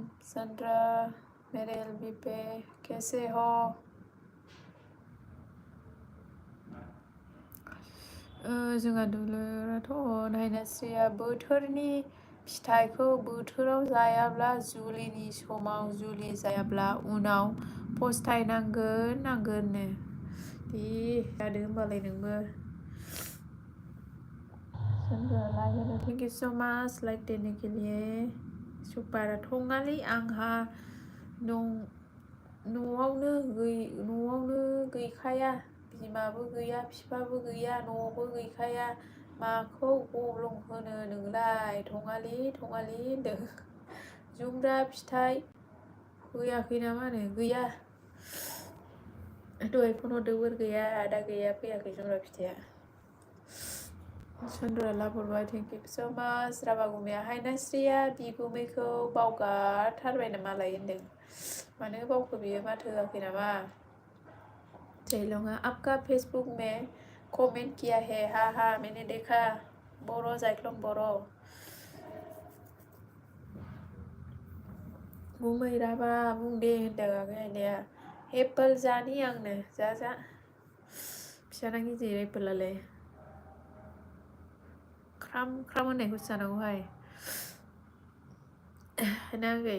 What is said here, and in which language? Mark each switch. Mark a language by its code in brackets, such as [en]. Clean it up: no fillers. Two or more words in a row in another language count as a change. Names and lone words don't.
[hi] Sandra, मेरे LB पे कैसे हो? [brx] जोंहा दुलुराथ' नायनास्रिया बोथोरनि फिथाइखौ बोथोराव जायाब्ला जुलिनि समाव जुलि जायाब्ला उनाव पस्तायनांगोननो। दे जादो होमबालाय नोंबो। Sandra, लाइक होनो [en] thank you so much [hi] लाइक देने के लिए। [brx] सुपार थङालै आंहा न'आवनो गैखाया, बिमाबो गैया बिफाबो गैया, न'आवबो गैखाया, माखौ गब्लं होनो नोंलाय थङालि होनदों। जुमब्रा फिथाइ फैयाखै नामानो? गैया, दहाय फन हरदोंमोन, गैया, दा गैया, फैयाखै जुमब्रा फिथाइया। सन्द्रा लाहरबाय [en] thank you so much. [brx] राबागुमेया हायनास्रिया बिगुमैखौ बावगारथारबाय नामालाय होनदों। मानो बावखो बियो, माथो होआखै नामा? [hi] जैलंआ आपका फेसबुक में कमेंट किया है, हा मैंने देखा। [brx] बर' जायख्लं बर'। गुमै राबा बुंदे होनदों आगै आइनाया। एप्पोल जानि आंनो, जा फिसाना गिदिर एप्पोलालाय। ख्राम होननायखौसो जानांगौहाय ना आगै?